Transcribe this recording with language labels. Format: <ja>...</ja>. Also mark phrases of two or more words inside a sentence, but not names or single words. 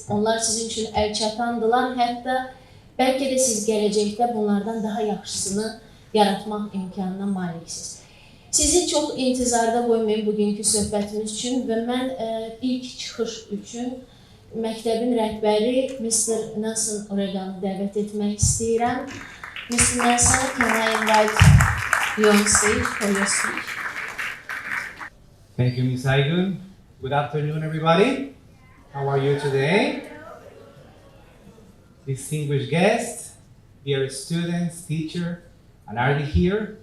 <az>Onlar sizin üçün əl çatandılar. Hətta bəlkə də siz gələcəkdə bunlardan daha yaxşısını yaratmaq imkanına maliksiniz. Sizi çox intizarda qoymayın bugünkü söhbətimiz üçün və mən ilk çıxış üçün məktəbin rəhbəri Mr. Nelson Oregon'u dəvət etmək istəyirəm.</az> <en>Mr. Nelson, can I invite you on stage for your speech? Thank you, Ms. Heydər. Good afternoon, everybody. How are you today? Distinguished guests, dear students, teacher, and Ardi here.</en>